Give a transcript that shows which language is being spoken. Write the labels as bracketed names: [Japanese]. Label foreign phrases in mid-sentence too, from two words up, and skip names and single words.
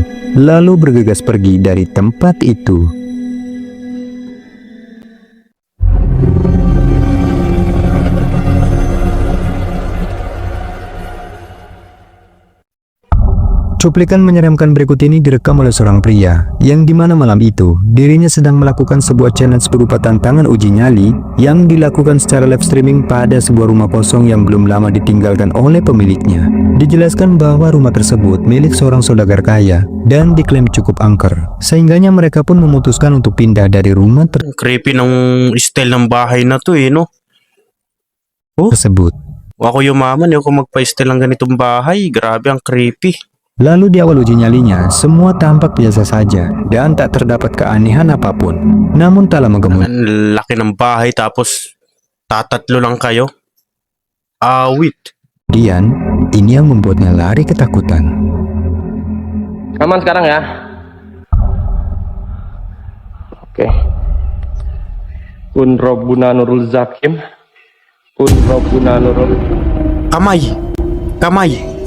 [Indonesian] Lalu bergegas pergi dari tempat itu. Cuplikan menyeramkan berikut ini direkam oleh seorang pria, yang dimana malam itu, dirinya sedang melakukan sebuah challenge berupa tantangan uji nyali, yang dilakukan secara [English] live streaming [Indonesian] pada sebuah rumah kosong yang belum lama ditinggalkan oleh pemiliknya. Dijelaskan bahwa rumah tersebut milik seorang saudagar kaya, dan diklaim cukup angker, sehingganya mereka pun memutuskan untuk pindah dari rumah [Filipino] Creepy ng style ng bahay na to no? [Indonesian] tersebut. [Filipino] Ako yumaman, ako magpa-style ng ganitong bahay. Grabe, ang creepy. [Indonesian] Lalu di awal uji nyalinya, semua tampak biasa saja dan tak terdapat keanehan apapun. Namun tak lama kemudian, [Filipino] Ang laki ng bahay tapos tatatlo lang kayo. Awit. [Indonesian] ini yang membuatnya lari ketakutan. Aman sekarang ya. Oke. Kun Rabbuna Nurul Zakim. Kun Rabbuna Nurul. [Filipino] Kamay. Kamay.